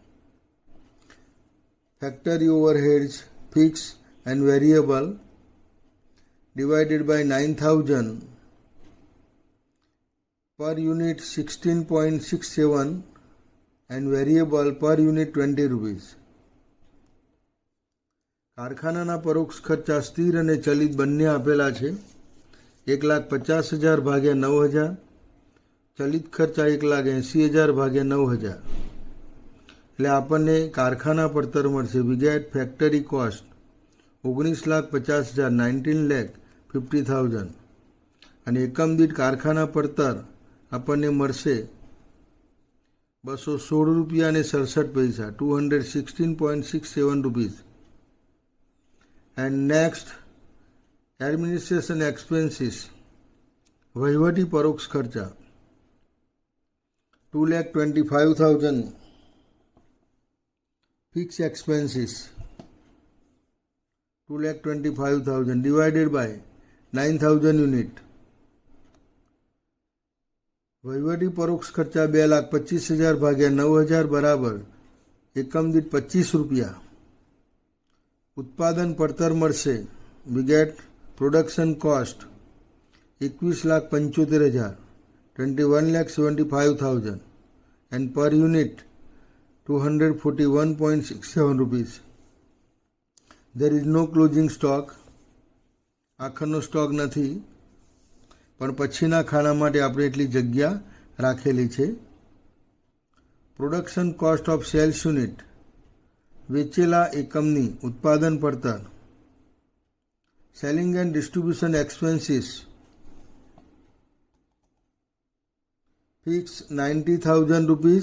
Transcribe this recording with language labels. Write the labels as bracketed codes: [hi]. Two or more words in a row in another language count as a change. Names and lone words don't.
[en] Factory overheads, fixed and variable divided by 9,000 per unit 16.67 and variable per unit 20 rupees. [gu] કારખાનાના પરોક્ષ ખર્ચા સ્થિર અને ચલિત બંને આપેલા છે. 1,50,000 ભાગ્યા 9,000. ચલિત ખર્ચા 1,80,000 ભાગ્યા 9,000. એટલે આપણને કારખાના પડતર મળશે. [en] We get factory cost 19,50,000 19,50,000. [gu] અને એકમ દીઠ કારખાના પડતર આપણને મળશે 216 રૂપિયા અને 67 પૈસા 216.67 rupees. [en] And next, administration expenses, [gu] વહીવટી પરોક્ષ ખર્ચા 2,25,000. [en] fixed expenses 2,25,000 divided by 9,000 unit. [gu] વહીવટી પરોક્ષ ખર્ચા 2,25,000 ભાગ્યા 9,000 બરાબર એકમ દીઠ 25 રૂપિયા. ઉત્પાદન પડતર મળશે. [en] We get production cost 21,75,000 21,75,000 and per unit 241.67 rupees. There is no closing stock. [gu] આખરનો સ્ટોક નથી, પણ પછીના ખાના માટે આપણે એટલી જગ્યા રાખેલી છે. [en] production cost of sales unit [gu] વેચેલા એકમની ઉત્પાદન પડતર. [en] selling and distribution expenses fix 90,000 rupees.